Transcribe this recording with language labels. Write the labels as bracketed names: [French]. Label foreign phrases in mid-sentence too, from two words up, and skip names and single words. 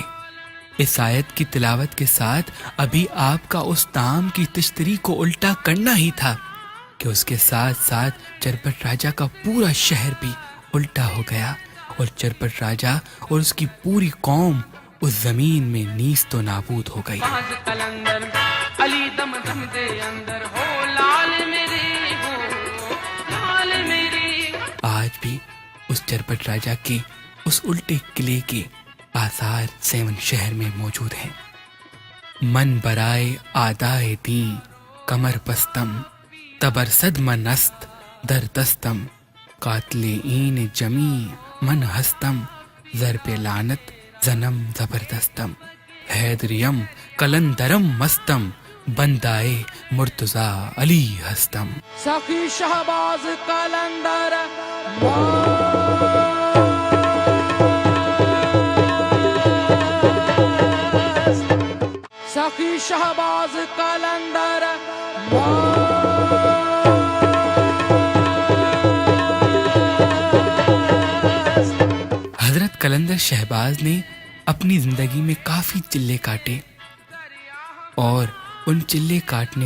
[Urdu] اس آیت کی تلاوت کے ساتھ ابھی آپ کا اس طعام کی تشتری کو الٹا کرنا ہی تھا کہ اس کے ساتھ ساتھ چربٹ راجا کا پورا شہر بھی الٹا ہو گیا اور چربٹ راجا اور اس کی پوری قوم اس زمین میں نیست و نابود ہو گئی۔ آج بھی اس چرپٹ راجا کے اس الٹے قلعے کے آثار سیون شہر میں موجود ہیں۔ [Persian] من برائے آدائے دین کمر پستم، تبرصد من است در دستم، قاتل این جمی من ہستم، ضرب لعنت زنم زبردستم، حیدریم کلندرم مستم، بندائے مرتضی علی ہستم۔ [Urdu] سخی شہباز قلندر سخی شہباز قلندر حضرت قلندر شہباز نے اپنی زندگی میں کافی چلے کاٹے، اور ان چلے کاٹنے